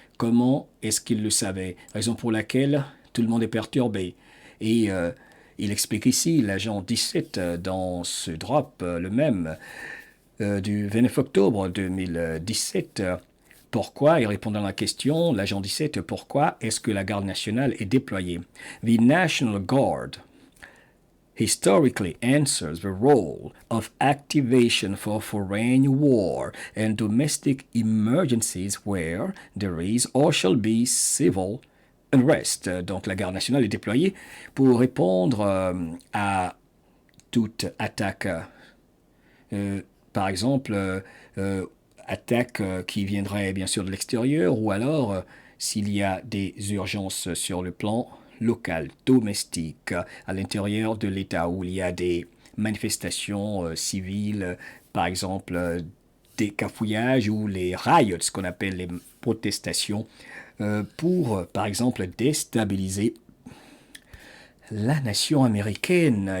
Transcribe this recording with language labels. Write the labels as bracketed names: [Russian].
[French] Comment est-ce qu'il le savait? Raison pour laquelle tout le monde est perturbé. Et il explique ici, l'agent 17, dans ce drop, le même, du 29 octobre 2017, pourquoi, et répondant à la question, l'agent 17, pourquoi est-ce que la garde nationale est déployée? [English] The National Guard historically answers the role of activation for foreign war and domestic emergencies where there is or shall be civil unrest. [French] Donc la garde nationale est déployée pour répondre à toute attaque. Par exemple, attaque qui viendrait bien sûr de l'extérieur ou alors s'il y a des urgences sur le plan local, domestique, à l'intérieur de l'État où il y a des manifestations civiles, par exemple des cafouillages ou les riots, ce qu'on appelle les protestations, pour, par exemple, déstabiliser la nation américaine.